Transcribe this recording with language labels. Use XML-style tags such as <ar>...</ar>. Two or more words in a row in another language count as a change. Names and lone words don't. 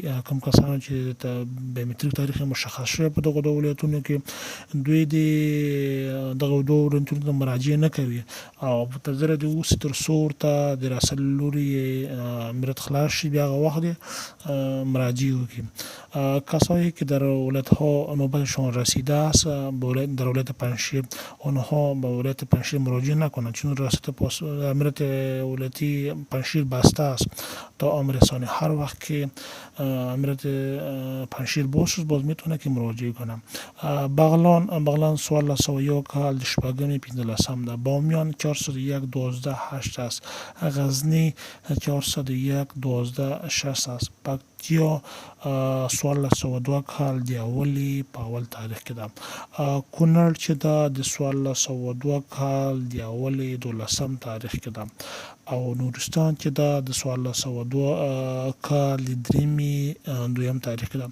<ps>کوم کسانو چې د بیومتریک تاریخ مشخص شوی په دغه دوه ولایتونو کې دوی د دغه دوه ولایتونو ته مراجعه نه کوي او منتظره دي اوسي تر څو ورته د راسل لوري امارت خلاص شي، بیا هغه وخت مراجعه وکړي.</ps> <fa>کسایی که در ولایت ها نوبتشان رسیده است در ولایت پنجشیر، آنها به ولایت پنجشیر مراجعه نکنند چون ریاست امارت ولایتی پنجشیر بسته است تا امر رسانه. هر وقت که امارت پنجشیر باز شد باز میتونه که مراجعه کنه.</fa> <ps>بغلان 1401 کال شپږمې 15 ده.</ps> <fa>بامیان 401 12 8 است. غزنی 401 12 6 است.</fa> <ps>پکتیا 1402 کال د اولی په اول تاریخ کې ده. کونړ چې ده د 1402 کال د اولی 12 تاریخ کې ده. او نورستان چې ده د 1402 کال د دریمې دویم تاریخ کې ده.</ps>